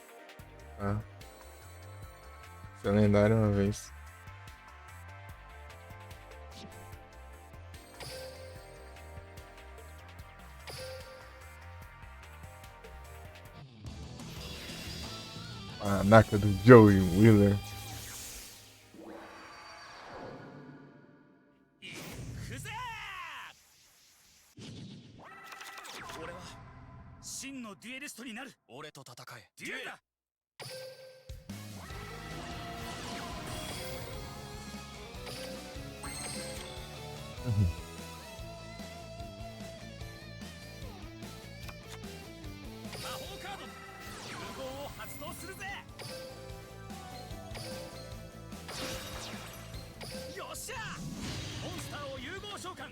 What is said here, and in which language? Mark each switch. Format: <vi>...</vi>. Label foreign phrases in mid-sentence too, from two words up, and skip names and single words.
<pt>Ah. Seu lendário uma vez. A Naka do Joey Wheeler.</pt> <ja>行くぜ俺は真のデュエリストになる俺と戦えデュエルだ魔法カード融合を発動するぜよっしゃモンスターを融合召喚</ja>